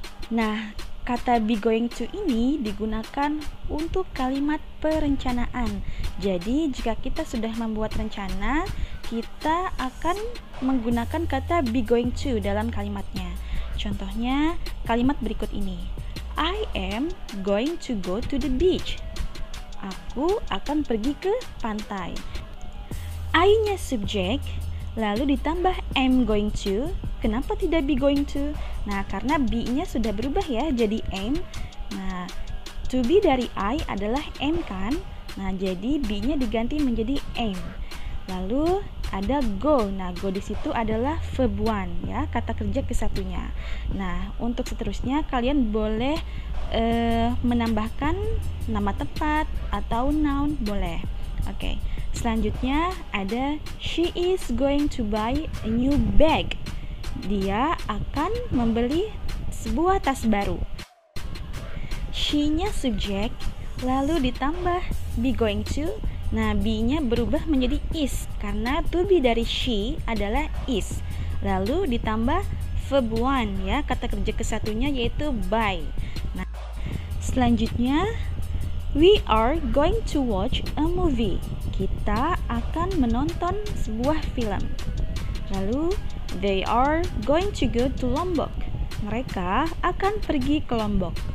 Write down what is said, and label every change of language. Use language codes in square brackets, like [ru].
[id] Nah, kata be going to ini digunakan untuk kalimat perencanaan. Jadi, jika kita sudah membuat rencana, kita akan menggunakan kata be going to dalam kalimatnya. Contohnya, kalimat berikut ini. [en] I am going to go to the beach. [id] Aku akan pergi ke pantai. I-nya subjek, lalu ditambah am going to. Kenapa tidak be going to? Nah, karena be-nya sudah berubah ya, jadi am. Nah, to be dari I adalah am kan? Nah, jadi be-nya diganti menjadi am. Lalu ada go. Nah, go di situ adalah verb one ya, kata kerja ke-1-nya. Nah, untuk seterusnya kalian boleh menambahkan nama tempat atau noun boleh. Oke. Selanjutnya ada [en] she is going to buy a new bag. [id] Dia akan membeli sebuah tas baru. She-nya subjek, lalu ditambah be going to. Nah, be-nya berubah menjadi is karena to be dari she adalah is. Lalu ditambah verb one ya, kata kerja ke-1-nya yaitu buy. Nah, selanjutnya [en] we are going to watch a movie. [id] Kita akan menonton sebuah film. Lalu [en] they are going to go to Lombok. [id] Mereka akan pergi ke Lombok.